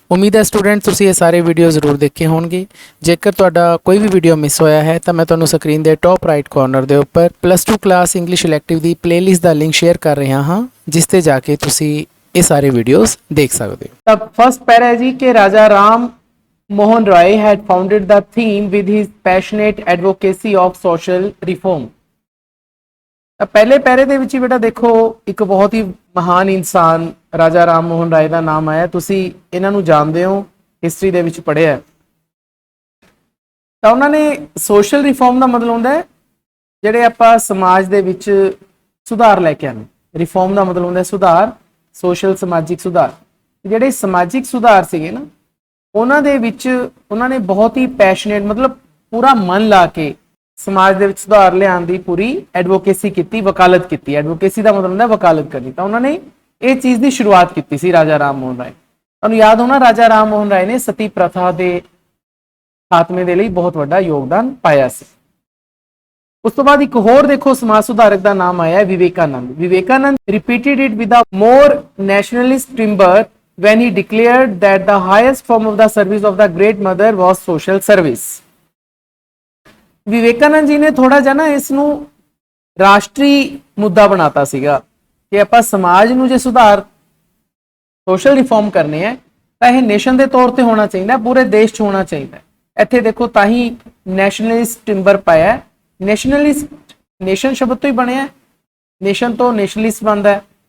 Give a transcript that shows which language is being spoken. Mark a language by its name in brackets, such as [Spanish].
[Punjabi] ਉਮੀਦ ਹੈ ਸਟੂਡੈਂਟ ਤੁਸੀਂ ਇਹ ਸਾਰੇ ਵੀਡੀਓ ਜ਼ਰੂਰ ਦੇਖੇ ਹੋਣਗੇ। ਜੇਕਰ ਤੁਹਾਡਾ ਕੋਈ ਵੀ ਵੀਡੀਓ ਮਿਸ ਹੋਇਆ ਹੈ ਤਾਂ ਮੈਂ ਤੁਹਾਨੂੰ ਸਕਰੀਨ ਦੇ ਟੌਪ ਰਾਈਟ ਕਾਰਨਰ ਦੇ ਉੱਪਰ +2 ਕਲਾਸ ਇੰਗਲਿਸ਼ ਇਲੈਕਟਿਵ ਦੀ ਪਲੇਲਿਸਟ ਦਾ ਲਿੰਕ ਸ਼ੇਅਰ ਕਰ ਰਿਹਾ ਹਾਂ, ਜਿਸ ਤੇ ਜਾ ਕੇ ਤੁਸੀਂ ਇਹ ਸਾਰੇ ਵੀਡੀਓਜ਼ ਦੇਖ ਸਕਦੇ ਹੋ। ਤਾਂ ਫਸਟ ਪੈਰਾ ਹੈ ਜੀ ਕਿ ਰਾਜਾ Ram [English] Mohan Roy had founded the theme with his passionate advocacy of social reform. [Punjabi] ਤਾਂ ਪਹਿਲੇ ਪੈਰੇ ਦੇ ਵਿੱਚ ਹੀ ਬੇਟਾ ਦੇਖੋ ਇੱਕ ਬਹੁਤ ਹੀ ਮਹਾਨ ਇਨਸਾਨ ਰਾਜਾ ਰਾਮ ਮੋਹਨ ਰਾਏ ਦਾ ਨਾਮ ਆਇਆ। ਤੁਸੀਂ ਇਹਨਾਂ ਨੂੰ ਜਾਣਦੇ ਹੋ, ਹਿਸਟਰੀ ਦੇ ਵਿੱਚ ਪੜ੍ਹਿਆ। ਤਾਂ ਉਹਨਾਂ ਨੇ ਸੋਸ਼ਲ ਰਿਫਾਰਮ ਦਾ ਮਤਲਬ ਹੁੰਦਾ ਹੈ ਜਿਹੜੇ ਆਪਾਂ ਸਮਾਜ ਦੇ ਵਿੱਚ ਸੁਧਾਰ ਲੈ ਕੇ ਆਉਣੇ। ਰਿਫਾਰਮ ਦਾ ਮਤਲਬ ਹੁੰਦਾ ਸੁਧਾਰ, ਸੋਸ਼ਲ ਸਮਾਜਿਕ ਸੁਧਾਰ। ਜਿਹੜੇ ਸਮਾਜਿਕ ਸੁਧਾਰ ਸੀਗੇ ਨਾ ਉਹਨਾਂ ਦੇ ਵਿੱਚ ਉਹਨਾਂ ਨੇ ਬਹੁਤ ਹੀ ਪੈਸ਼ਨੇਟ ਮਤਲਬ ਪੂਰਾ ਮਨ ਲਾ ਕੇ ਸਮਾਜ ਦੇ ਵਿੱਚ ਸੁਧਾਰ ਲਿਆਉਣ ਦੀ ਪੂਰੀ ਐਡਵੋਕੇਸੀ ਕੀਤੀ, ਵਕਾਲਤ ਕੀਤੀ। ਐਡਵੋਕੇਸੀ ਦਾ ਮਤਲਬ ਹੁੰਦਾ ਵਕਾਲਤ ਕਰਨੀ। ਤਾਂ ਉਹਨਾਂ ਨੇ ਇਹ ਚੀਜ਼ ਦੀ ਸ਼ੁਰੂਆਤ ਕੀਤੀ ਸੀ ਰਾਜਾ ਰਾਮ ਮੋਹਨ ਰਾਏ। ਤੁਹਾਨੂੰ ਯਾਦ ਹੋਣਾ ਰਾਜਾ ਰਾਮ ਮੋਹਨ ਰਾਏ ਨੇ ਸਤੀ ਪ੍ਰਥਾ ਦੇ ਖਾਤਮੇ ਦੇ ਲਈ ਬਹੁਤ ਵੱਡਾ ਯੋਗਦਾਨ ਪਾਇਆ ਸੀ। ਉਸ ਤੋਂ ਬਾਅਦ ਇੱਕ ਹੋਰ ਦੇਖੋ ਸਮਾਜ ਸੁਧਾਰਕ ਦਾ ਨਾਮ ਆਇਆ Vivekananda. [English] Vivekananda repeated it with a more nationalist timber when he declared that the highest form of the service of the great mother was social service। [Punjabi] Vivekananda ji ਨੇ ਥੋੜਾ ਜਿਹਾ ਨਾ ਇਸ ਨੂੰ ਰਾਸ਼ਟਰੀ ਮੁੱਦਾ ਬਣਾਤਾ ਸੀਗਾ ਕਿ ਆਪਾਂ ਸਮਾਜ ਨੂੰ ਜੇ ਸੁਧਾਰ ਸੋਸ਼ਲ ਰਿਫਾਰਮ ਕਰਨੇ ਹੈ ਤਾਂ ਇਹ ਨੇਸ਼ਨ ਦੇ ਤੌਰ ਤੇ ਹੋਣਾ ਚਾਹੀਦਾ, ਪੂਰੇ ਦੇਸ਼ 'ਚ ਹੋਣਾ ਚਾਹੀਦਾ। ਇੱਥੇ ਦੇਖੋ ਤਾਂ ਹੀ ਨੈਸ਼ਨਲਿਸਟ ਟਿੰਬਰ ਪਾਇਆ। ਨੈਸ਼ਨਲਿਸਟ ਨੇਸ਼ਨ ਸ਼ਬਦ ਤੋਂ ਹੀ ਬਣਿਆ, ਨੇਸ਼ਨ ਤੋਂ ਨੈਸ਼ਨਲਿਸਟ ਬਣਦਾ ਹੈ।